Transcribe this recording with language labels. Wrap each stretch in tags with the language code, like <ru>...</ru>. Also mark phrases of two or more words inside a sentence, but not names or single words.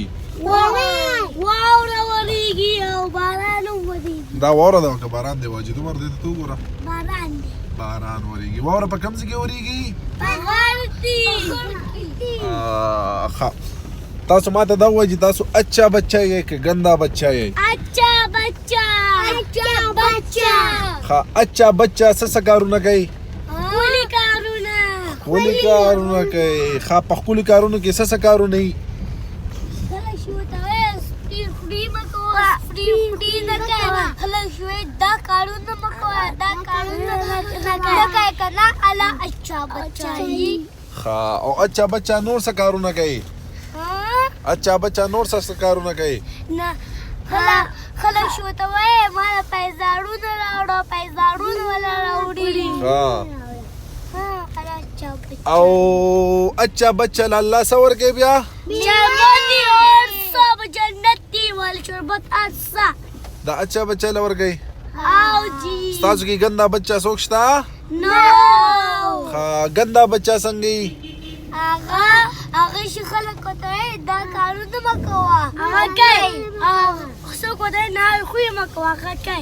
<ps>واوره وریږي او باران هم وریږي. دا واوره ده که باران دی؟ واجد عمر دې ته وګوره، باران دی. باران وریږي. واوره په کوم ځای کې وریږي؟ په غار کې. ښه، تاسو ما ته دا ووایئ چې تاسو</ps> <ur>اچھا بچه</ur> <ps>یې که</ps> <ur>ګنده بچه</ur> <ps>یې؟</ps> <ur>اچھا بچہ. اچھا بچہ.</ur> <ps>ښه،</ps> <ur>اچھا بچه</ur> <ps>څه کارونه کوي؟ ښکلي کارونه. ښکلي کارونه کوي. ښه، په ښکلي کارونو کې څه کارونه وي؟ کله چې ورته وایې فری مه کوه، فری نه کوه. کله چې وایې دا کارونه مه کوه، دا کارونه نه کوه که نه الله</ps> <ur>اچھا بچہ</ur> <ps>یي. ښه، او</ps> <ur>اچھا بچه</ur> <ps>نور څه کارونه کوي؟</ps> <ur>اچھا بچه</ur> <ps>نور څه کارونه کوي؟ نه، کله چې ورته وایې ما له پیزاړونه راوړه، پیزاړونه وله راوړي.</ps> <ur>اچھا بچہ.</ur> <ps>او</ps> <ur>اچھا بچه</ur> <ps>له الله څه ورکوي بیا؟ شربت اور سب جنتی وال شربت اصا. دا</ps> <ur>اچھا بچه</ur> <ps>له ورکوي. او جی ستاسو کې</ps> <ur>ګنده بچه</ur> <ps>څوک شته؟ نو. ښه،</ps> <ur>ګنده بچه</ur> <ps>څنګه وي؟ هغه چې خلک ورته وایي دا کارونه مه کوه، هغه کوي. څوک ورته وایي نه خو یې مه کوه، هغه کوي.</ps>